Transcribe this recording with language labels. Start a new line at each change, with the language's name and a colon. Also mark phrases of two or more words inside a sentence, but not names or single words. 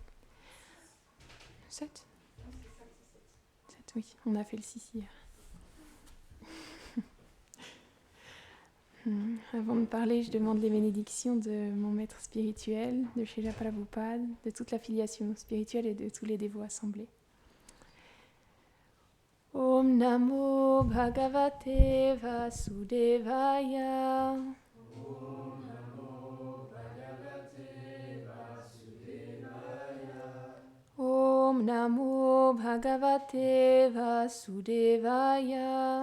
French: 7 7, oui, on a fait le 6 hier. Avant de parler, je demande les bénédictions de mon maître spirituel, de Srila Prabhupada, de toute l'affiliation spirituelle et de tous les dévots assemblés.
Sanskrit: Om Namo Bhagavate Vasudevaya. Om Namo Bhagavate Vasudevaya. Om Namo Bhagavate Vasudevaya.